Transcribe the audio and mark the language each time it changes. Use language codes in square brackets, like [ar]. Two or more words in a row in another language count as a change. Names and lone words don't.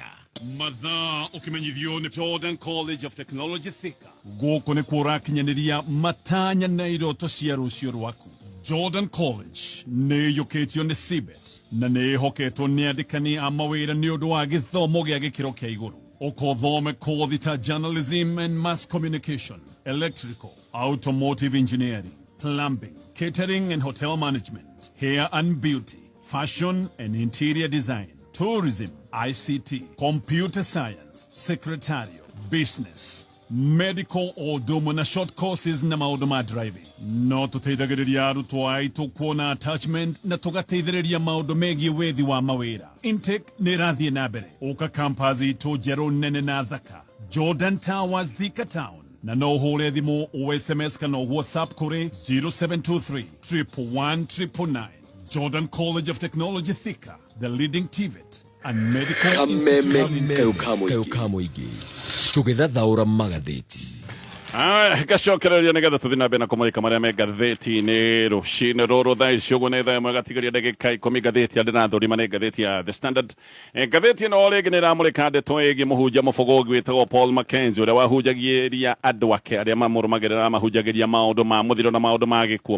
[ki] mathaa ũkimenyithio nĩ Jordan College of Technology Thika. Gũkũ nĩ kũrakinyanĩria matanya na iroto cia rũciũ rwaku. Jordan College nĩ ĩiyũkĩtio nĩ CBET na nĩ ĩhoketwo nĩ andĩkani a mawĩra nĩ ũndũ wa gĩthomo gĩa gĩkĩro kĩa igũrũ. Ũkothome kothi ta [en] journalism and mass communication, electrical, automotive engineering, plumbing, catering and hotel management, hair and beauty, fashion and interior design, tourism, ICT, computer science, secretarial, business, medical or [ki] na [en] short courses [ki] na maũndũ ma driving. No tũteithagĩrĩria arutwo aitũ kuona attachment na tũgateithĩrĩria maũndũ megiĩ wethi wa mawĩra. Intake nĩ rathiĩ na mbere. Ũka campus itũ njerũ nene na thaka. Jordan Towers Thika Town. Na no hũre thimũ o SMS kana WhatsApp kũrĩ 0723 111 999. [en] Jordan College of Technology Thika, the leading TVET and medical institute. [ki] Kameme tũgĩthathaũra magathĩti. Gacokereria nĩgetha tũthiĩ na mbere na kũmũrĩka marĩa me ngathĩti-inĩ rũcinĩ rũrũ thaa ici ũguo nĩ thaa ĩmwe gatigaria ndagĩka 10 ngathĩti andũ na thũrima nĩ ngathĩti ya The Standard. Ngathĩti ĩno rĩngĩ nĩ ĩramũrĩka ndeto ĩgiĩ mũhunjia mũbũgũgi wĩtagwo Paul Mackenzie ũrĩa wahunjagĩria andũ ake arĩa mamũrũmagĩrĩra mahunjagĩria maũndũ ma mũthiro na maũndũ ma gĩkuũ.